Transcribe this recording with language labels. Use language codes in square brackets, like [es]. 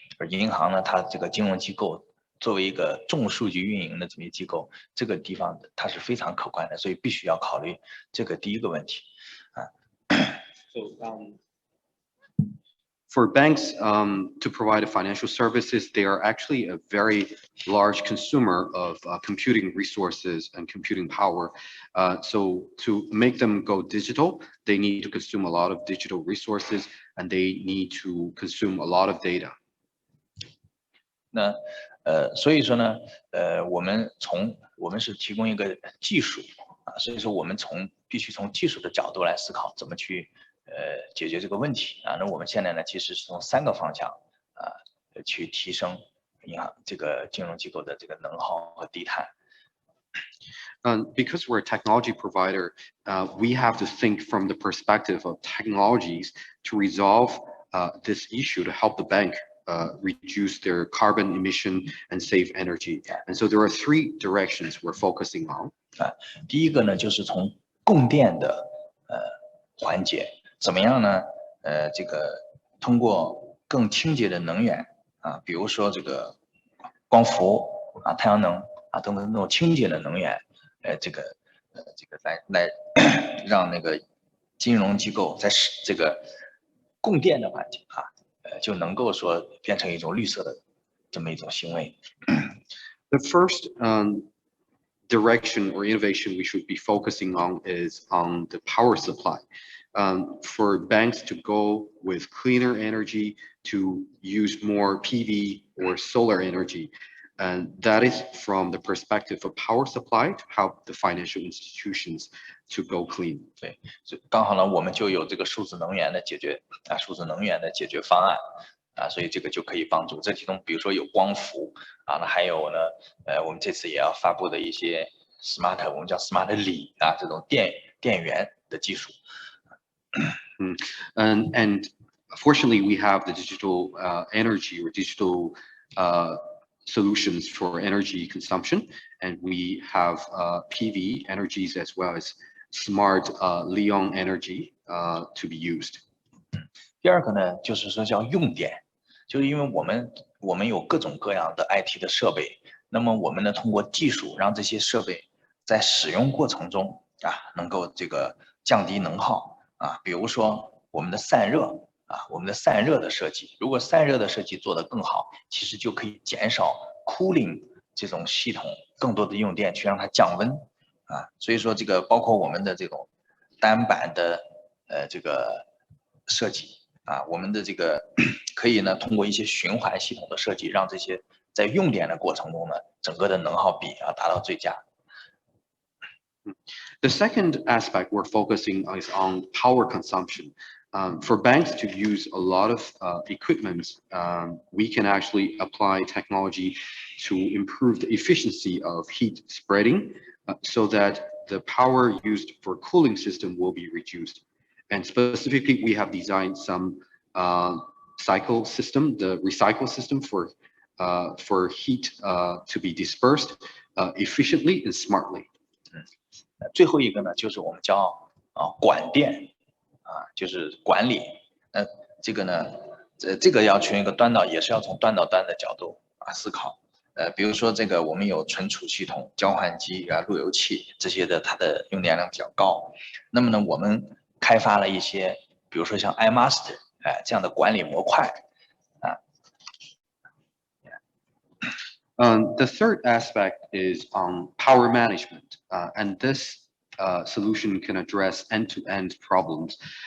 [zh] 而银行呢，它这个金融机构作为一个重数据运营的这么一个机构，这个地方它是非常可观的，所以必须要考虑这个第一个问题 [en] For banks to provide financial services, they are actually a very large consumer of computing resources and computing power. So to make them go digital, they need to consume a lot of digital resources and they need to consume a lot of data. [zh] 那所以说呢，我们是提供一个技术所以说我们必须从技术的角度来思考怎么去解决这个问题那我们现在呢，其实是从3个方向去提升银行这个金融机构的这个能耗和低碳。 [en] Because we're a technology provider, we have to think from the perspective of technologies to resolve this issue to help the bank reduce their carbon emission and save energy. And so there are 3 directions we're focusing on. [zh] 第一个呢，就是从供电的环节，怎么样呢？这个通过更清洁的能源比如说这个光伏太阳能等等那种清洁的能源，这个来让那个金融机构在这个供电的环节就能够说变成一种绿色的这么一种行为。 [en] The first direction or innovation we should be focusing on is on the power supply. For banks to go with cleaner energy, to use more PV or solar energy. And that is from the perspective of power supply to help the financial institutions to go clean. [zh] 对，所以刚好呢，我们就有这个数字能源的解决方案所以这个就可以帮助。这其中比如说有光伏那还有呢，我们这次也要发布的一些 smart， 我们叫 smart 锂这种电源的技术。 [en] And fortunately, we have the digital energy or digital solutions for energy consumption, and we have PV energies as well as smart Leon energy to be used. [zh] 第二个呢，就是说叫用电，就是因为我们有各种各样的 IT 的设备，那么我们呢通过技术让这些设备在使用过程中能够这个降低能耗比如说我们的散热的设计，如果散热的设计做得更好，其实就可以减少 cooling 这种系统更多的用电去让它降温所以说这个包括我们的这种单板的这个设计我们的这个可以呢通过一些循环系统的设计，让这些在用电的过程中呢，整个的能耗比达到最佳。 [en] The second aspect we're focusing is on power consumption. For banks to use a lot of equipment, we can actually apply technology to improve the efficiency of heat spreading so that the power used for cooling system will be reduced. And specifically, we have designed some cycle system, the recycle system for heat to be dispersed efficiently and smartly. [zh] 最后一个呢，就是我们叫管电就是管理。这个呢，这个要从一个端到，也是要从端到端的角度思考。比如说这个我们有存储系统、交换机路由器这些的，它的用电量比较高。那么呢，我们开发了一些，比如说像 iMaster 这样的管理模块。 [en] The third aspect is power management, and this solution can address end-to-end problems.